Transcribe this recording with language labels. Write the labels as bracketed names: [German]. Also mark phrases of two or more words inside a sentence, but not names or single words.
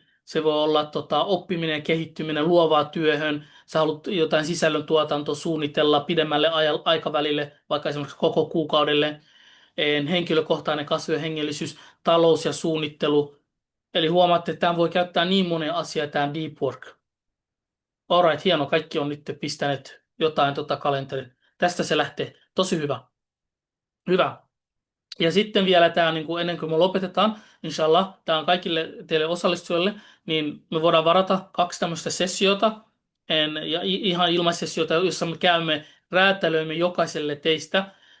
[Finnish] Se voi olla oppiminen, kehittyminen, luovaa työhön. Sä haluat jotain sisällöntuotantoa suunnitella pidemmälle aikavälille, vaikka esimerkiksi koko kuukaudelle. Henkilökohtainen kasvu ja hengellisyys, talous ja suunnittelu. Eli huomaatte, että tämä voi käyttää niin monen asiaa, tämä [English] deep work. [Finnish] Alright, hieno. Kaikki on nyt pistäneet jotain kalenteriin. Tästä se lähtee. Tosi hyvä. Hyvä. Ja sitten vielä tämä, niin kuin ennen kuin me lopetetaan, inshallah, tämä on kaikille teille osallistujille, niin me voidaan varata 2 tämmöistä sessiota, ja ihan ilmaissessiota, jossa me käymme, räätälöimme jokaiselle teistä